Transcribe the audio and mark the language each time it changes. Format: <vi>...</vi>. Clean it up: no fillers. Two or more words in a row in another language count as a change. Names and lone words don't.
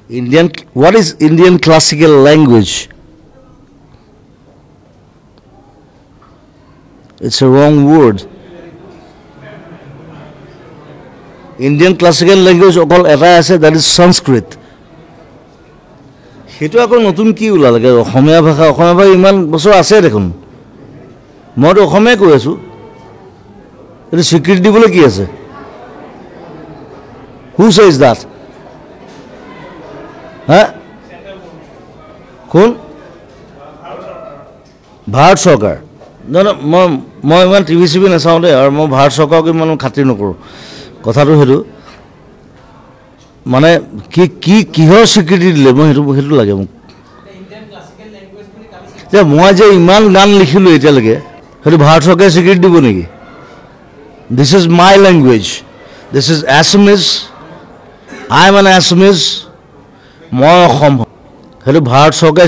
<en>What is Indian classical language? It's a wrong word. Indian classical language</en> <as>অকল এটা আছে,</as> <en>that is Sanskrit.</en> <as>হেতু অকল নতুন কি ওলালাগে অসমীয়া ভাষা ইমান বছৰ আছে দেখোন. মই তো অসমীয়া কৈ আছোঁ. এইটো স্বীকৃতি দিবলৈ কি আছে?</as> <en>Who says that? Huh?</en> <as>কোন? ভাৰত চৰকাৰ.</as> <en>No,</en> <as>মই ইমান টিভি চিভি নাচাওঁ দে আৰু মই ভাৰত চৰকাৰক ইমান খাতিৰ নকৰোঁ কথাটো সেইটো মানে কিহৰ স্বীকৃতি দিলে মই সেইটো লাগে মোক যে মই যে ইমান গান লিখিলোঁ এতিয়ালৈকে সেইটো ভাৰত চৰকাৰে স্বীকৃতি দিব নেকি</as> <en>this is my language this is Assamese I am an Assamese</en> <as>মই অসম সেইটো ভাৰত চৰকাৰে</as>